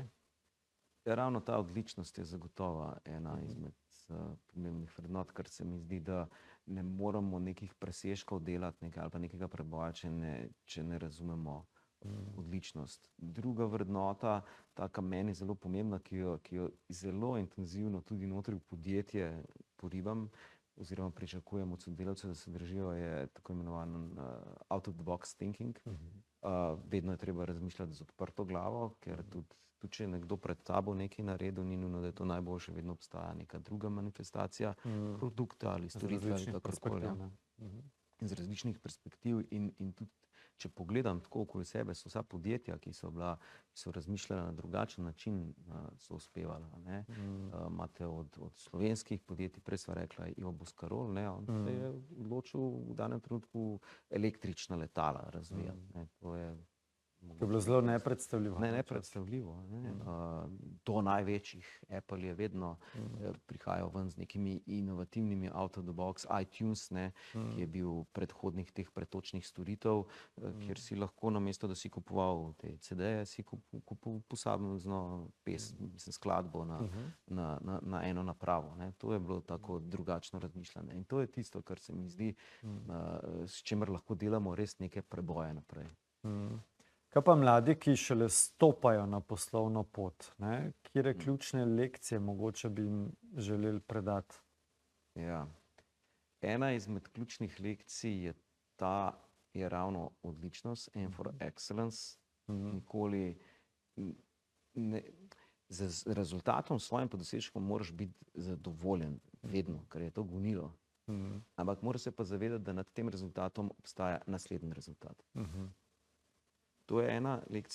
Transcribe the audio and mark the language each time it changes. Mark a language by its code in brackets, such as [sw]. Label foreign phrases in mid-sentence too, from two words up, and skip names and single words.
[sl] Ravno ta odličnost je zagotovo ena izmed pomembnih vrednot, ker se mi zdi, da ne moramo nekih presežkov delati ali pa nekega preboja, če ne razumemo odličnost. Druga vrednota, taka meni zelo pomembna, ki jo zelo intenzivno tudi notri v podjetje poribam oziroma pričakujem od sodelavcev, da se držijo, je tako imenovan [en] out of the box thinking. [sl] Vedno je treba razmišljati z odprto glavo, ker tudi če je nekdo pred tabo nekaj naredil, ni nujno, da je to najboljše, vedno obstaja neka druga manifestacija produkta ali storitve ali kakorkoli. Z različnih perspektiv in tudi, če pogledam tako okoli sebe, so vsa podjetja, ki so razmišljala na drugačen način, so uspevala. Imate od slovenskih podjetij, prej sva rekla Ivo Boscarol, on se je odločil v danem trenutku električna letala razvijati. To je To je bilo zelo nepredstavljivo. Ne, nepredstavljivo. Ne. Do največjih. Apple je vedno prihajal ven z nekimi inovativnimi [en] out-of-the-box [sl] iTunes, ne, ki je bil predhodnik teh pretočnih storitev, kjer si lahko namesto, da si kupoval te CD-je, si kupoval posamezno skladbo na eno napravo. Ne. To je bilo tako drugačno razmišljanje. In to je tisto, kar se mi zdi, s čimer lahko delamo res neke preboje naprej. Kaj pa mladi, ki šele stopajo na poslovno pot, ne? Katere ključne lekcije mogoče bi jim želeli predati? Ja. Ena izmed ključnih lekcij je ravno odličnost, [en] aim for excellence. [sl] Nikoli z rezultatom svojim dosežkom moraš biti zadovoljen, vedno, ker je to gonilo. Ampak moraš se pa zavedati, da nad tem rezultatom obstaja naslednji rezultat. To je ena lekcija.